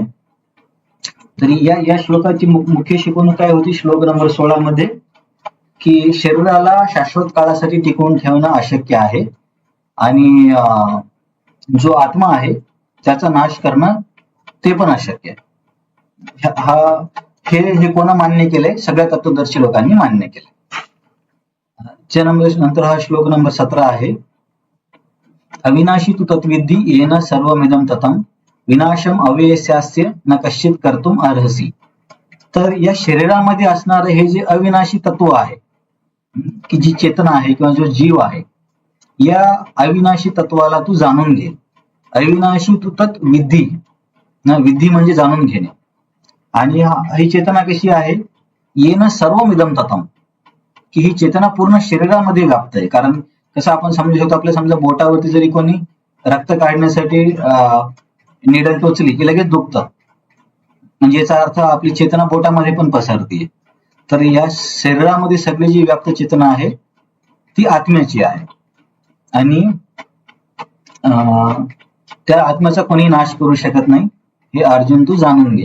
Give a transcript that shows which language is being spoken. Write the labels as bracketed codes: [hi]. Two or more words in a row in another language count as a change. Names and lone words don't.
[mr] तरी या श्लोकाची मुख्य शिकवणूक काय होती श्लोक नंबर 16 मध्ये, की शरीराला शाश्वत काळासाठी टिकवून ठेवणं अशक्य आहे आणि जो आत्मा आहे त्याचा नाश करणं ते पण अशक्य आहे. हे कोणा मान्य केलंय, सगळ्या तत्वदर्शी लोकांनी मान्य केलंय. नंतर हा श्लोक नंबर 17 आहे. [sa] अविनाशी तू तत्विद्धी येन सर्वमिदं ततं विनाशम अव्ययस्यास्य न कश्चित कर्तुम अर्हसी. [mr] तर या शरीरामध्ये असणारे हे जे अविनाशी तत्व आहे, की जी चेतना आहे किंवा जो जीव आहे, या अविनाशी तत्वाला तू जाणून घे. [sa] अविनाशी तू तत् विद्धी, [mr] विद्धी म्हणजे जाणून घेणे. आणि ही चेतना कशी आहे, [sa] येन सर्वमिदं ततं, [mr] की ही चेतना पूर्ण शरीरामध्ये व्याप्त आहे. कारण कसं आपण समजू शकतो, आपल्या समजा बोटावरती जरी कोणी रक्त काढण्यासाठी निडल टोचली की लगेच दुखतं, म्हणजे याचा अर्थ आपली चेतना बोटामध्ये पण पसरते. तर या शरीरामध्ये सगळी जी व्याप्त चेतना आहे ती आत्म्याची आहे आणि त्या आत्म्याचा कोणी नाश करू शकत नाही, हे अर्जुन तू जाणून घे.